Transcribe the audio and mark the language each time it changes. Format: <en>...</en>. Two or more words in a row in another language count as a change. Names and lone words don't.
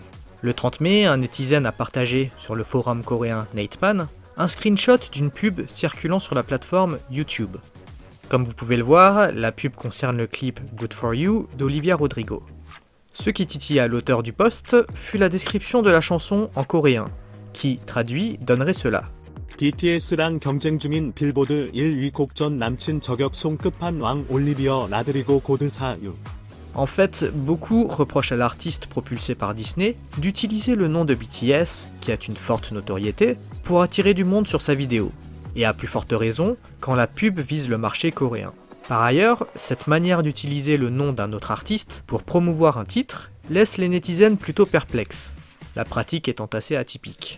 <fr>Le 30 mai, un netizen a partagé sur le forum coréen Natepan un screenshot d'une pub circulant sur la plateforme YouTube. Comme vous pouvez le voir, la pub concerne le clip Good For You d'Olivia Rodrigo. Ce qui titilla l'auteur du post fut la description de la chanson en coréen, qui, traduit, donnerait cela.</fr> <ko>BTS랑 경쟁 중인 빌보드 1위 곡 전 남친 저격 송 끝판왕 올리비아 라드리고 고드 사유.</ko> <fr>En fait, beaucoup reprochent à l'artiste propulsé par Disney d'utiliser le nom de BTS, qui a une forte notoriété, pour attirer du monde sur sa vidéo, et à plus forte raison quand la pub vise le marché coréen. Par ailleurs, cette manière d'utiliser le nom d'un autre artiste pour promouvoir un titre laisse les netizens plutôt perplexes, la pratique étant assez atypique.</fr>